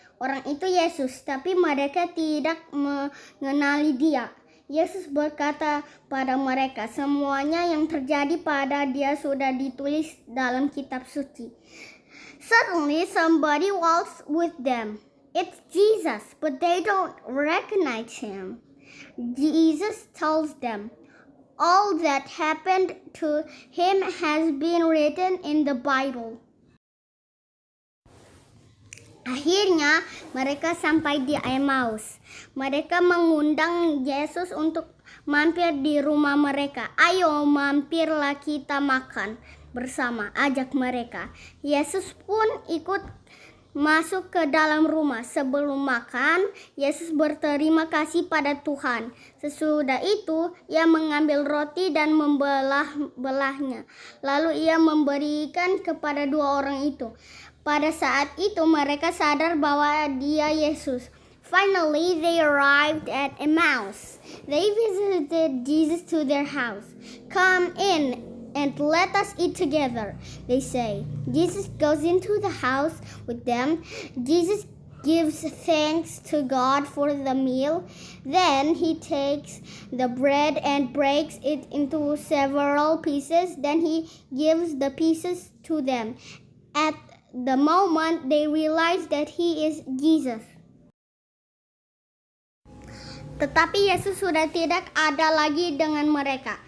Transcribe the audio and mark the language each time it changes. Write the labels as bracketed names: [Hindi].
[Indonesian] Orang itu Yesus, tapi mereka tidak mengenali dia. Yesus berkata pada mereka, semuanya yang terjadi pada dia sudah ditulis dalam kitab suci. [English] Suddenly somebody walks with them. It's Jesus, but they don't recognize him. Jesus tells them, all that happened to him has been written in the Bible. [Indonesian] Akhirnya mereka sampai di Emmaus. Mereka mengundang Yesus untuk mampir di rumah mereka. Ayo mampirlah kita makan bersama, ajak mereka. Yesus pun ikut masuk ke dalam rumah. Sebelum makan, Yesus berterima kasih pada Tuhan. Sesudah itu, ia mengambil roti dan membelah-belahnya. Lalu ia memberikan kepada 2 orang itu. Pada saat itu, mereka sadar bahwa dia Yesus. [English] Finally, they arrived at Emmaus. They visited Jesus to their house. Come in and let us eat together, they say. Jesus goes into the house with them. Jesus gives thanks to God for the meal. Then he takes the bread and breaks it into several pieces. Then he gives the pieces to them. At the moment they realize that he is Jesus. [Indonesian] Tetapi Yesus sudah tidak ada lagi dengan mereka.